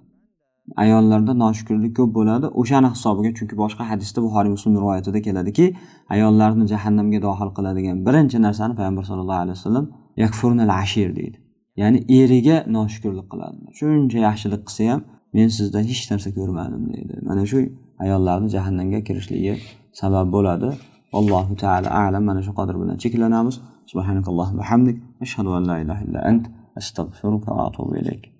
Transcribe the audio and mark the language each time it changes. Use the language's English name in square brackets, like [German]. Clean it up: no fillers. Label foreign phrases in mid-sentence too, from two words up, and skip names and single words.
[Uzbek] Ayollarda noshukrlik ko'p bo'ladi. O'shani hisobiga, chunki boshqa hadisda Buxoriy Muslim rivoyatida keladiki, ayollarni jahannamga dohil qiladigan birinchi narsani payg'ambar [Arabic] صلى الله عليه وسلم يكفرن العشير [Uzbek] deydi. Ya'ni eriga noshukrlik qiladi. Shuncha yaxshilik qilsa ham men sizdan hech narsa ko'rmadim deydi. Mana shu ayollarning jahannamga kirishligi sabab bo'ladi. [Arabic] الله تعالى أعلم. [Uzbek] Mana shu qadr bilan cheklanamiz. [Arabic] سبحانك اللهم وحمدك, أشهد أن لا إله إلا أنت, أستغفرك وأتوب إليك.